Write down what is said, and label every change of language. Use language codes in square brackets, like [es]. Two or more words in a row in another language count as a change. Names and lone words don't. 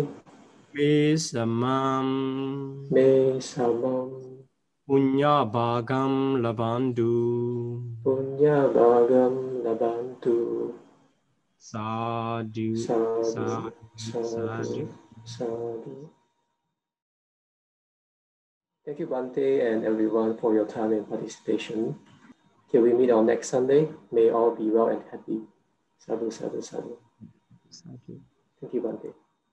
[pi] Me samam. Me samam. Punya bhagam labandu. Punya bhagam labantu. Sadhu. Sadhu. Sadhu. Sadhu. Sadhu. [en] Thank you, Bhante, and everyone for your time and participation. Till we meet on next Sunday, may all be well and happy. [pi] Sadhu, sadhu, sadhu. Sadhu. [en] Thank you, Bhante.